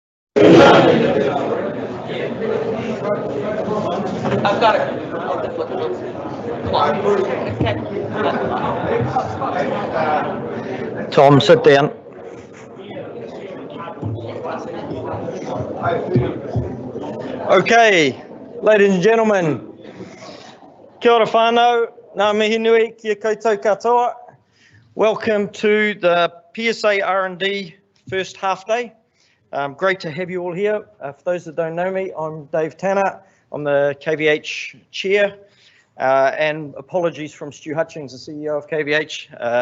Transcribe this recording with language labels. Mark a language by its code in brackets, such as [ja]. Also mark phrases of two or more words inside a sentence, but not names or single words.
[en] I've got it. Tom, sit down. Okay, ladies and gentlemen, [mi] kia ora whānau, ngā mihi nui, kia koutou katoa. [en] Welcome to the PSA R&D first half day. Great to have you all here. For those that don't know me, I'm Dave Tanner. I'm the KVH chair. And apologies from Stu Hutchings, the CEO of KVH.